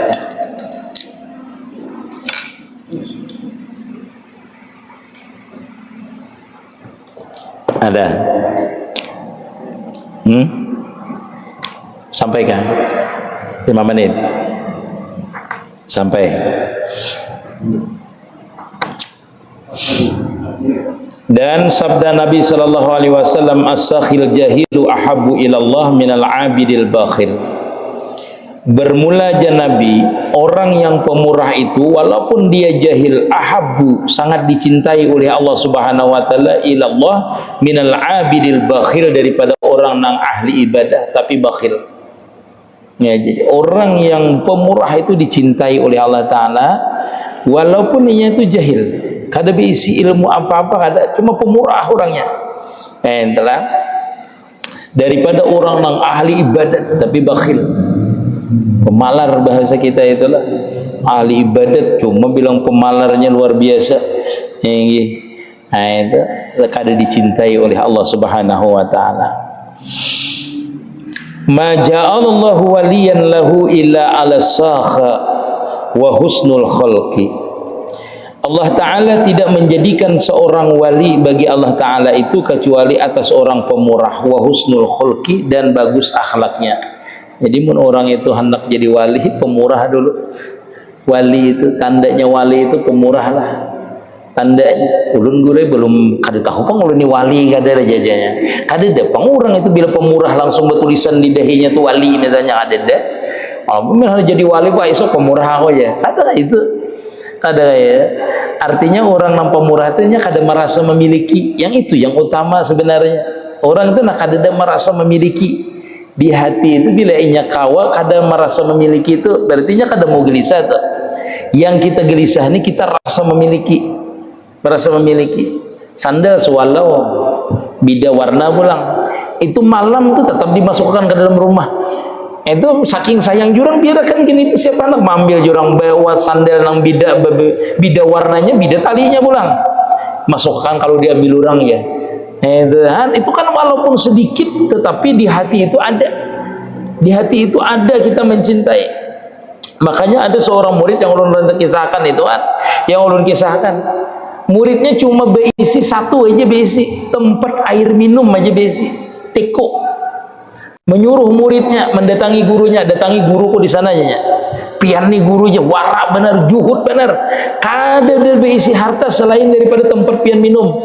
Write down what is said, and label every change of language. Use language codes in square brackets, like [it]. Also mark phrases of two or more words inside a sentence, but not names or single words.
[id] Ada. Sampaikan 5 menit. Sampai. Dan sabda Nabi [ar] صلى الله عليه وسلم, السخي جاهل أحب إلى الله من العابد البخيل. [id] Bermula Nabi, orang yang pemurah itu walaupun dia jahil, ahabbu, sangat dicintai oleh Allah [ar] سبحانه وتعالى, إلى الله من العابد البخيل, [id] daripada orang yang ahli ibadah tapi bakhil. Ya, jadi orang yang pemurah itu dicintai oleh Allah taala walaupun dia itu jahil, [bjn] kada berisi ilmu apa-apa, kada, cuma pemurah orangnya. [id] Entahlah, daripada orang yang ahli ibadat tapi bakhil. [bjn] Pemalar bahasa kita itulah, ahli ibadat cuma bilang pemalarnya luar biasa. Nah, itu kada dicintai oleh Allah [ar] سبحانه وتعالى. ما جعل الله وليا له إلا على سخاء وحسن الخلق. [id] Allah taala tidak menjadikan seorang wali bagi Allah taala itu kecuali atas orang pemurah, [ar] وحسن الخلق, [id] dan bagus akhlaknya. [bjn] Jadi mun orang itu hendak jadi wali, pemurah dulu. Wali itu tandanya, wali itu pemurah lah. Tandanya ulun gure belum kada tahu pang ulun ni wali kada jajanya. Kada ada pang orang itu bila pemurah langsung bertulisan di dahinya tu wali misalnya, kada ada. Oh, harus jadi wali Pak, esok pemurah aku ya. Kada itu. Kada ya. Artinya orang yang pemurah itu nya kada merasa memiliki. Yang itu yang utama sebenarnya. Orang itu nak kada merasa memiliki. Di hati itu bila inya kawa kada merasa memiliki, itu berarti nya kada mau gelisah tuh. [id] Yang kita gelisah ini kita rasa memiliki, merasa memiliki. [bjn] Sandal sewalau beda warna pulang, itu malam tuh tetap dimasukkan ke dalam rumah. Itu saking sayang jurang, biarkan gini, itu siapa nak mengambil jurang bawa sandal nang beda warnanya, beda talinya pulang, masukkan kalau diambil orang ya. [id] Itu kan walaupun sedikit, tetapi di hati itu ada. Di hati itu ada, kita mencintai. [bjn] Makanya ada seorang murid yang ulun kisahkan itu kan, yang ulun kisahkan, muridnya cuma berisi satu aja, berisi tempat air minum aja, berisi teko. Menyuruh muridnya mendatangi gurunya, datangi guruku di sananya. Pian nih gurunya warak benar, juhud benar, kada berisi harta selain daripada tempat pian minum.